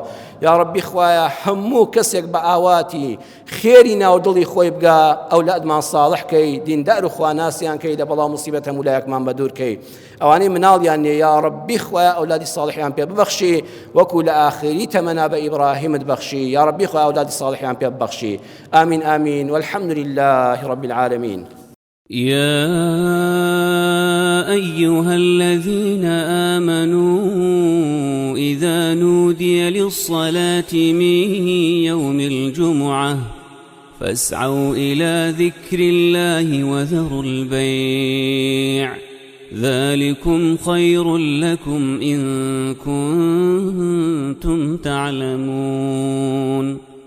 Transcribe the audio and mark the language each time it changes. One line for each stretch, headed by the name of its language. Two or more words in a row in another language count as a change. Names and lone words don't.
Central Kurdish: یا ڕەبی خوایە هەموو کەسێک بە ئاواتی خێری ناو دڵی خۆی بگا، ئەولادمان ساڵح کەی، دیندار و خواناسیان کەی، لە بەڵاو موسیبەت هەموو لایەکمان بەدوور کەی. ئەوانەی مناڵیان نییە یا ڕەبی خوایە ئەولادی ساڵحیان پێ ببەخشی، وەکو لە ئاخری تەمەنا بە ئیبراهیمت بەخشی. یا ڕەبی خوایە ئەولادی ساڵحیان پێ ببەخشی.
Arabic: آمین آمین والحمد لله رب العالمين. يا أيها الذين آمنوا إذا نودي للصلاة من يوم الجمعة فاسعوا إلى ذكر الله وذروا البيع ذلكم خير لكم إن كنتم تعلمون.